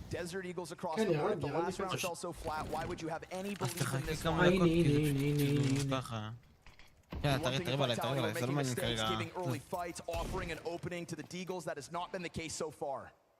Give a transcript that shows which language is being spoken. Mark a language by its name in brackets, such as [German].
[English] Desert Eagles across the board. The last round fell so flat. Why would you have any belief in this one? [Hebrew] Yeah, תריב עליי, זה לא מעניין כרגע. [English] Giving early fights, offering an opening to the Deagles. That has not been the case so far.